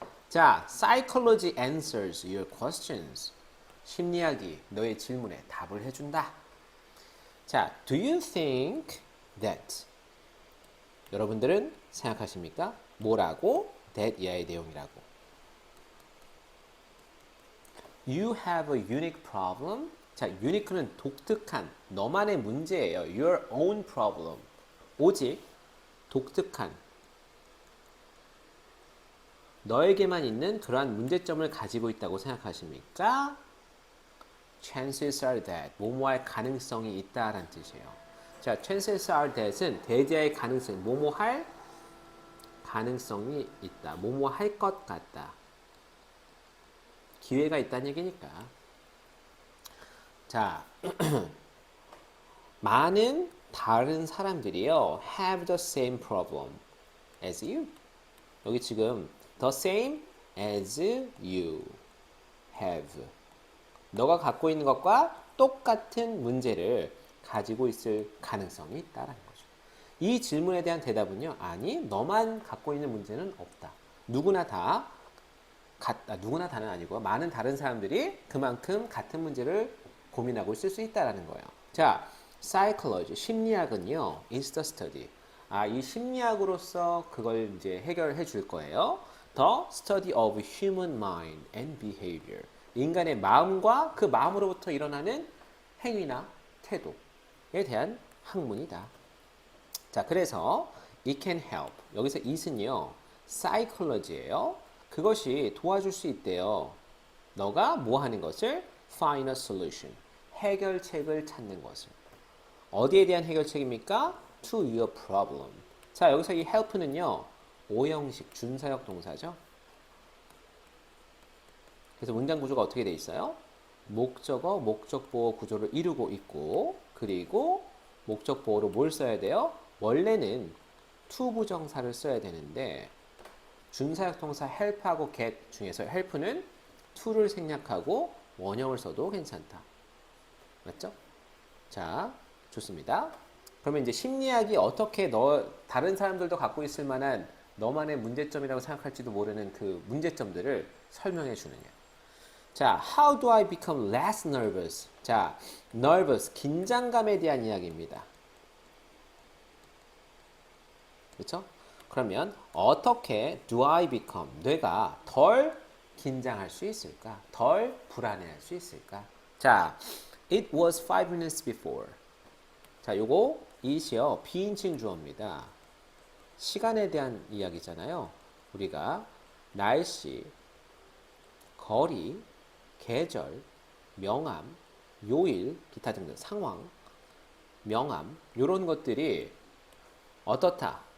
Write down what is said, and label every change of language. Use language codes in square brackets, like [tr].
[en] 자, psychology answers your questions. [ko] 심리학이 너의 질문에 답을 해준다. [en] 자, do you think that? [ko] 여러분들은 생각하십니까? 뭐라고? that 이하의 내용이라고. [en] You have a unique problem. [ko] 자, unique는 독특한, 너만의 문제예요. [en] Your own problem. [ko] 오직 독특한, 너에게만 있는 그러한 문제점을 가지고 있다고 생각하십니까? [en] Chances are that. [ko] 뭐뭐할 가능성이 있다라는 뜻이에요. 자, [en] chances are that [ko] 은 대자의 가능성, 뭐뭐할 가능성이 있다. 뭐뭐할 것 같다. 기회가 있다는 얘기니까. 자, 많은 다른 사람들이요 [en] have the same problem as you. [ko] 여기 지금 [en] the same as you have. [ko] 너가 갖고 있는 것과 똑같은 문제를 가지고 있을 가능성이 있다라는 거죠. 이 질문에 대한 대답은요, 아니, 너만 갖고 있는 문제는 없다. 누구나 다 누구나 다는 아니고 많은 다른 사람들이 그만큼 같은 문제를 고민하고 있을 수 있다라는 거예요. [en] 자, psychology, [ko] 심리학은요, [en] is the study. [ko] 이 심리학으로서 그걸 이제 해결해 줄 거예요. [en] The study of human mind and behavior. [ko] 인간의 마음과 그 마음으로부터 일어나는 행위나 태도에 대한 학문이다. [en] 자, 그래서 it can help. [ko] 여기서 it은요, psychology예요. 그것이 도와줄 수 있대요. 너가 뭐 하는 것을? [en] Find a solution. [ko] 해결책을 찾는 것을. 어디에 대한 해결책입니까? [en] To your problem. [ko] 자, 여기서 이 help는요, 오형식 준사역 동사죠. 그래서 문장 구조가 어떻게 돼 있어요? 목적어, 목적보호 구조를 이루고 있고, 그리고 목적보호로 뭘 써야 돼요? 원래는 to 부정사를 써야 되는데 준사역 동사 help하고 get 중에서 help는 to를 생략하고 원형을 써도 괜찮다. 맞죠? 자, 좋습니다. 그러면 이제 심리학이 어떻게 다른 사람들도 갖고 있을 만한 너만의 문제점이라고 생각할지도 모르는 그 문제점들을 설명해 주느냐. [en] 자, how do I become less nervous? [ko] 자, nervous, 긴장감에 대한 이야기입니다. 그렇죠? 그러면 어떻게 [en] do I become? [ko] 뇌가 덜 긴장할 수 있을까? 덜 불안해할 수 있을까? 자, [en] it was 5 minutes before. [ko] 자, 요거 it이요, 비인칭 주어입니다. 시간에 대한 이야기잖아요. 우리가 날씨, 거리, 계절, 명암, 요일, 기타 등등 상황, 명암 요런 것들이 어떻다?